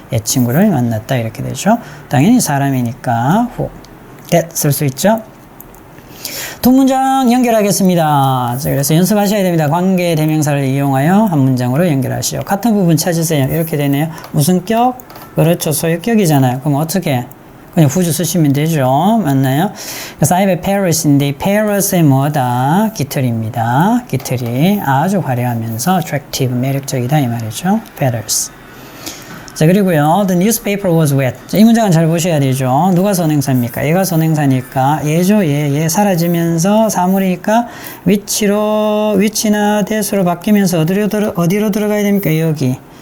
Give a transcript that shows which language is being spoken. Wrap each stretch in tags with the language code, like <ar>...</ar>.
<ko>옛 친구를 만났다. 이렇게 되죠. 당연히 사람이니까 who, that 쓸 수 있죠. 두 문장 연결하겠습니다. 자, 그래서 연습하셔야 됩니다. 관계 대명사를 이용하여 한 문장으로 연결하시오. 같은 부분 찾으세요. 이렇게 되네요. 무슨 격? 그렇죠. 소유격이잖아요. 그럼 어떻게? 그냥 whose 쓰시면 되죠. 맞나요? 그래서</ko> <en>I have a parrot</en> <ko>인데 parrot의 뭐다? 깃털입니다. 깃털이 아주 화려하면서 attractive, 매력적이다 이 말이죠.</ko> <en>feathers.</en> <ko>자, 그리고요.</ko> <en>The newspaper was wet.</en> <ko>자, 이 문장은 잘 보셔야 되죠. 누가 선행사입니까? 얘가 선행사니까 얘죠. 얘 사라지면서 사물이니까 위치나 대수로 바뀌면서 어디로 들어가야 됩니까? 여기.</ko>